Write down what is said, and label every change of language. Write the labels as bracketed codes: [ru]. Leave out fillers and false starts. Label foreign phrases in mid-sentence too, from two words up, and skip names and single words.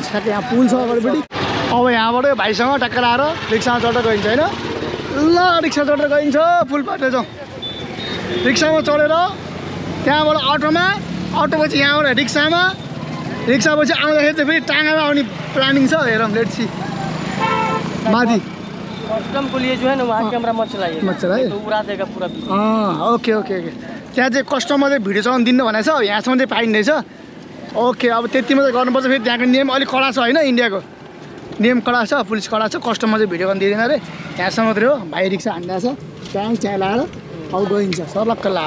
[ne] ठ्याक्कै यहाँ पुल छ अगाडिपट्टि। अब यहाँबाट भाइसँग टक्कर आएर रिक्सामा चढेर गइन्छ होइन। ल रिक्सा चढेर गइन्छ पुल पाटेर जाउँ। रिक्सामा चढेर त्यहाँबाट अटोमा, अटोपछि यहाँबाट रिक्सामा, रिक्सापछि आउँदाखेरि चाहिँ फेरि टाँगामा आउने प्लानिङ छ। हेरौँ [en] let's see. [ne] माथि [hi] कस्टम को लिए जो है ना वहाँ कैमरा मत चलाइए। तो उड़ा देगा पूरा। [en] okay okay okay. [ne] त्यहाँ चाहिँ कस्टममा चाहिँ भिडियो चलाउनु दिनु भनेको छ। यहाँसम्म चाहिँ पाइँदैछ। ओके अब त्यति मात्रै गर्नुपर्छ। फेरि त्यहाँको नियम अलिक कडा छ होइन। इन्डियाको नियम कडा छ, पुलिस कडा छ। कस्टममा चाहिँ भिडियो गर्नु दिँदैन अरे। यहाँसम्म मात्रै हो। भाइ रिक्सा हान्दैछ त्यहाँ चिया लाएर अब गइन्छ सर्लक्क लाएर।